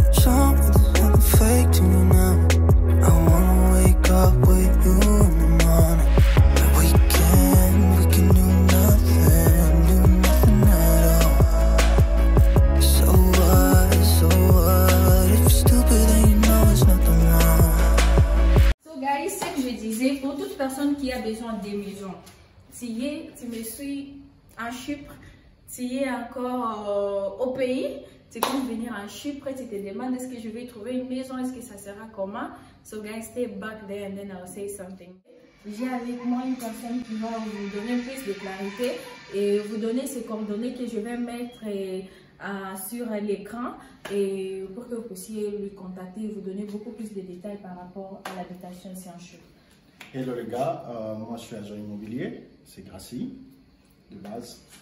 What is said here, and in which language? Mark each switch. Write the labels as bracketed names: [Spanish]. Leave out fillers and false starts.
[English] Show me there's nothing fake to me now. I wanna wake up with you in the morning. We can do nothing at all. So what, if you're stupid then you know it's nothing wrong. So guys, [French] ce que je disais, pour toute personne qui a besoin des maisons, tu me suis en Chypre, tu es encore au pays, tu comptes venir en Chypre, tu te demandes est-ce que je vais trouver une maison, est-ce que ça sera comment? [English] So guys, stay back there and then I'll say something. [French] J'ai avec moi une personne qui va vous donner plus de clarité et vous donner ces coordonnées que je vais mettre sur l'écran et pour que vous puissiez lui contacter et vous donner beaucoup plus de détails par rapport à l'habitation ici en Chypre. Hello les gars, moi je suis agent immobilier, c'est Gracie, de base.